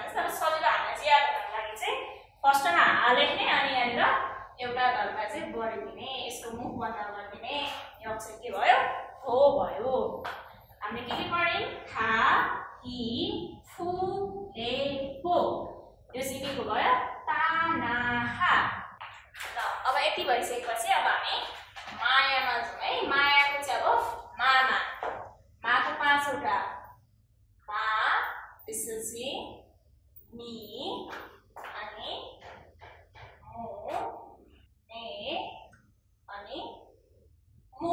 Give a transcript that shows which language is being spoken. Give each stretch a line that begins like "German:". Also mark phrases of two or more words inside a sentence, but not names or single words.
Nepali: तर सजिलो हामीलाई चाहिँ याद गर्नको लागि चाहिँ फर्स्टमा हा लेख्ने अनि यहाँनिर एउटा धर्का चाहिँ बढिदिने, यसको मुख बन्द गरिदिने, यो अक्षर के भयो, हो भयो। हामीले के पढ्यौं,
Japanese: は、ひ、ふ、へ、ほ.
Nepali: यो चाहिँ के भयो,
Japanese: た、な、は.
Nepali: ल अब यति भइसकेपछि अब हामी मायामा जाउँ है। मायाको चाहिँ अब मामा, माको 5 वटा, मा, त्यसपछि मी अनि मु, ने अनि मु।